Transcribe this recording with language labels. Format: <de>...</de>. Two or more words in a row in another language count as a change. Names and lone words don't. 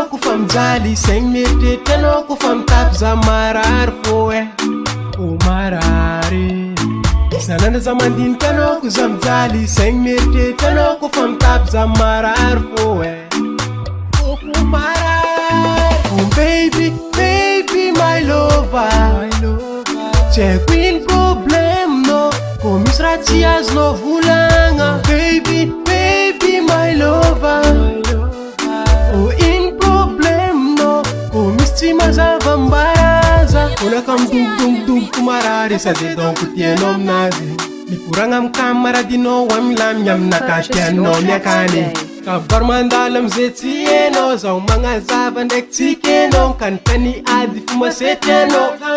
<mg>kofa mijaly saigny mieritreritra anao kofa mitapy za marary fô fô marary sanandra za mandinika anao ko za mijaly saigny mieritreritra anao kofa mitapy za marary fô fô marary</mg> <en>oh baby baby my lover Check in problem</en> <mg>no Ko misy raha tsy azonao volagna</mg> <en>Baby, baby, my lover Oh in problem</en> <mg>no Ko misy tsy mazava mbaraza Konaka midombodombodoboko marary Sady donko tianao aminazy Mikoragna amy kamaradinao amilamy aminaka tianao miakany Kabary mandala amizay tsy hainao Zaho magnazava ndraiky tsy kenao Kanikany ady fo masetry anao</mg>